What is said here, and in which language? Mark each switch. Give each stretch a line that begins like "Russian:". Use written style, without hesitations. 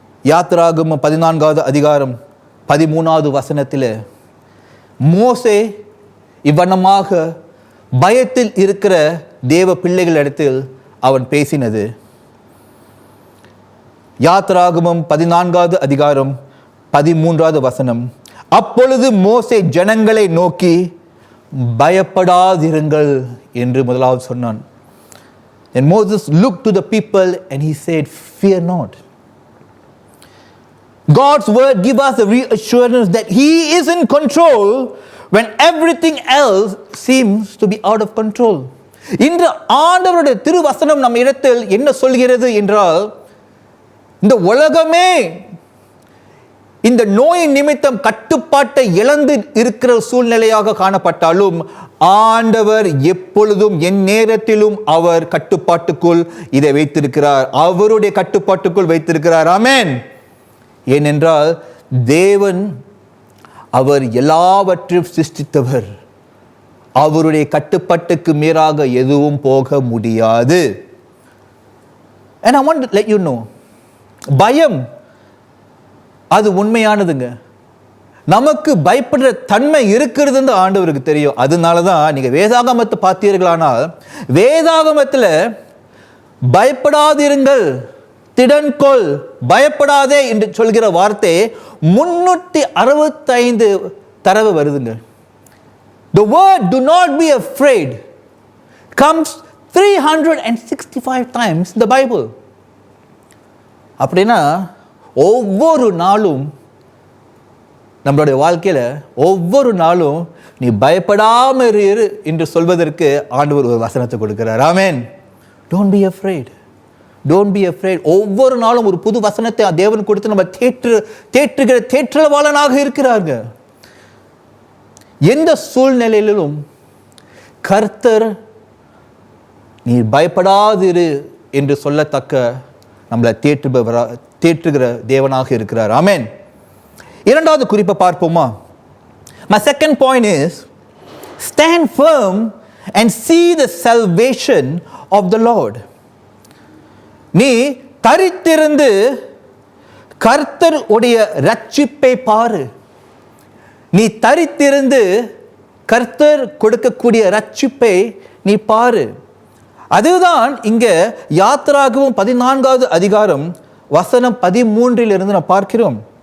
Tamil: யாத்திராகமம் 14வது அதிகாரம் 13வது வசனத்தில் மோசே இவ்வண்ணமாக பயத்தில் இருக்கிற தேவ பிள்ளைகளிடத்தில் அவன் பேசினது. யாத்திராகமம் 14வது அதிகாரம் 13வது வசனம். அப்பொழுது மோசே ஜனங்களை நோக்கி பயப்படாதிருங்கள் என்று முதலாவது சொன்னான்.
English: And Moses looked to the people and he said, fear not. God's word gives us a reassurance that he is in control when everything else seems to be out of control.
Tamil: இன்று ஆண்டவருடைய திருவசனம் நம் இடத்தில் என்ன சொல்கிறது என்றால், இந்த உலகமே இந்த நோய் நிமித்தம் கட்டுப்பாட்டை இழந்து இருக்கிற சூழ்நிலையாக காணப்பட்டாலும் ஆண்டவர் எப்பொழுதும் என் நேரத்திலும் அவர் கட்டுப்பாட்டுக்குள் இதை வைத்திருக்கிறார். அவருடைய கட்டுப்பாட்டுக்குள் வைத்திருக்கிறார். ஆமென். ஏனென்றால் தேவன் அவர் எல்லாவற்றையும் சிருஷ்டித்தவர். அவருடைய கட்டுப்பாட்டுக்கு மேலாக எதுவும் போக முடியாது.
English: And I want to let you know,
Tamil: பயம் அது உண்மையானதுங்க. நமக்கு பயப்படுற தன்மை இருக்கிறதுன்னு ஆண்டவருக்கு தெரியும். அதனால தான் நீங்கள் வேதாகமத்தை பார்த்தீர்களானால் வேதாகமத்தில் பயப்படாதிருங்கள், திடன்கொள், பயப்படாதே என்று சொல்கிற வார்த்தை 365 தடவை வருதுங்க.
English: The word do not be afraid comes 365 times in the Bible.
Tamil: அப்படின்னா ஒவ்வொரு நாளும் நம்மளுடைய வாழ்க்கையில் ஒவ்வொரு நாளும் நீ பயப்படாமல் இரு என்று சொல்வதற்கு ஆண்டவர் ஒரு வசனத்தை கொடுக்கிறார். ஆமென்.
English: Don't be afraid. Don't be afraid.
Tamil: ஒவ்வொரு நாளும் ஒரு புது வசனத்தை தேவன் கொடுத்து நம்ம தேற்றுகிற தேற்றவாளனாக இருக்கிறாங்க. எந்த சூழ்நிலையிலும் கர்த்தர் நீ பயப்படாதிரு என்று சொல்லத்தக்க நம்மளை தேற்றுகிற தேவனாக இருக்கிறார். ஆமென். இரண்டாவது குறிப்பை பார்ப்போமா?
English: My second point is stand firm and see the salvation of the Lord.
Tamil: நீ தரித்திருந்து கர்த்தர் உடைய ரட்சிப்பை பாரு. நீ தரித்திருந்து கர்த்தர் கொடுக்கக்கூடிய ரட்சிப்பை நீ பாரு. அதுதான் இங்க யாத்திராகமம் 14வது அதிகாரம் வசனம் 13 நாம் பார்க்கிறோம்.